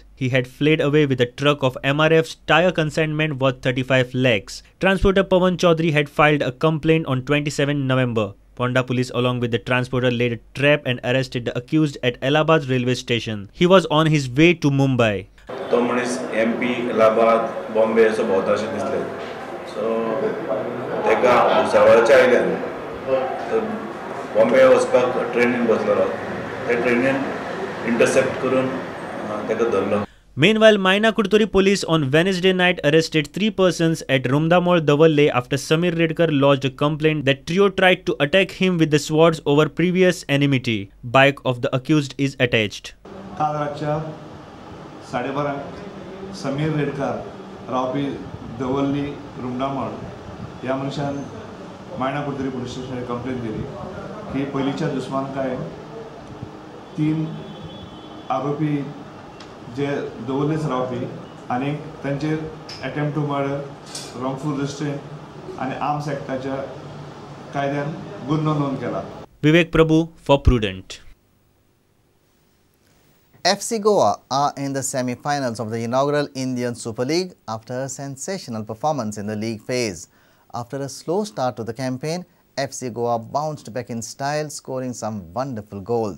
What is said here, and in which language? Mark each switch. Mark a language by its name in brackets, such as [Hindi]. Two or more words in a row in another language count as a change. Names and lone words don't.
[English] He had fled away with a truck of MRF's tyre consignment worth 35 lakhs. Transporter Pawan Chaudhary had filed a complaint on 27 November. Ponda police along with the transporter laid a trap and arrested the accused at Allahabad railway station. He was on his way to Mumbai. [Konkani] तो मनीस MP, Allahabad, Bombay असो भोंवता अशें दिसलें. So तेका भुसावळच्या आयल्यान बॉम्बे वचपाक ट्रेनीन बसलेलो. ते ट्रेनीन इंटरसेप्ट करून तेका धरलो. [English] Meanwhile, Maina Kurturi police on Wednesday night arrested 3 persons at Rumdamol, Davalle after Samir Redkar lodged a complaint that trio tried to attack him with the swords over previous enmity. Bike of the accused is attached. [Konkani] काल रातच्या 12:30 समीर रेडकर रावपी दवल्ली रुमडामळ ह्या मनशान मायना कुर्तरी [English] police station [Konkani] कंप्लेंट दिली की पयलींच्या दुस्मानकाय 3 आरोपी जे दवल्लेच रावपी आनी तांचेर [English] attempt to murder, wrongful restraint [Konkani] आनी आर्म्स एक्टाच्या कायद्यान गुन्हो नोंद केला. [English] Vivek Prabhu for Prudent. FC Goa are in the semi-finals of the inaugural Indian Super League after a sensational performance in the league phase. After a slow start to the campaign, FC Goa bounced back in style, scoring some wonderful goals.